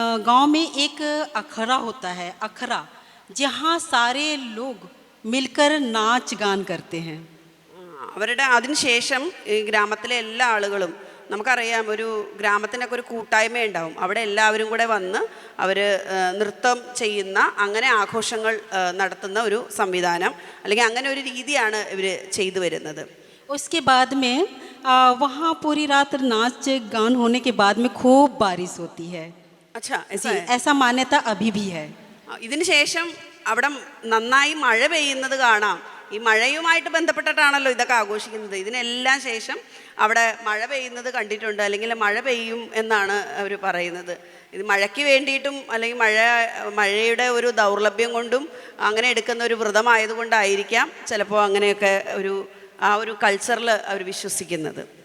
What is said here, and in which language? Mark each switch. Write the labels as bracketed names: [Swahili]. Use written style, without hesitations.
[Hindi] गांव में एक अखड़ा होता है, अखड़ा, जहाँ सारे लोग मिलकर नाच गान करते हैं। [Malayalam] അവരുടെ അതിനുശേഷം ഈ ഗ്രാമത്തിലെ എല്ലാ ആളുകളും, നമുക്കറിയാം ഒരു ഗ്രാമത്തിനൊക്കെ ഒരു കൂട്ടായ്മ ഉണ്ടാവും, അവിടെ എല്ലാവരും കൂടെ വന്ന് അവർ നൃത്തം ചെയ്യുന്ന, അങ്ങനെ ആഘോഷങ്ങൾ നടത്തുന്ന ഒരു സംവിധാനം, അല്ലെങ്കിൽ അങ്ങനെ ഒരു രീതിയാണ് ഇവർ ചെയ്തു വരുന്നത്. [Hindi] उसके बाद में वहाँ पूरी रात नाच गान होने के बाद में खूब बारिश होती है। अच्छा, ऐसा मान्यता अभी भी है। [Malayalam] ഇതിന് ശേഷം അവിടെ നന്നായി മഴ പെയ്യുന്നത് കാണാം. ഈ മഴയുമായിട്ട് ബന്ധപ്പെട്ടിട്ടാണല്ലോ ഇതൊക്കെ ആഘോഷിക്കുന്നത്. ഇതിനെല്ലാം ശേഷം അവിടെ മഴ പെയ്യുന്നത് കണ്ടിട്ടുണ്ട്, അല്ലെങ്കിൽ മഴ പെയ്യും എന്നാണ് അവർ പറയുന്നത്. ഇത് മഴയ്ക്ക് വേണ്ടിയിട്ടും അല്ലെങ്കിൽ മഴയുടെ ഒരു ദൗർലഭ്യം കൊണ്ടും അങ്ങനെ എടുക്കുന്ന ഒരു വ്രതമായതുകൊണ്ടായിരിക്കാം ചിലപ്പോൾ അങ്ങനെയൊക്കെ ആ ഒരു കൾച്ചറിൽ അവർ വിശ്വസിക്കുന്നത്.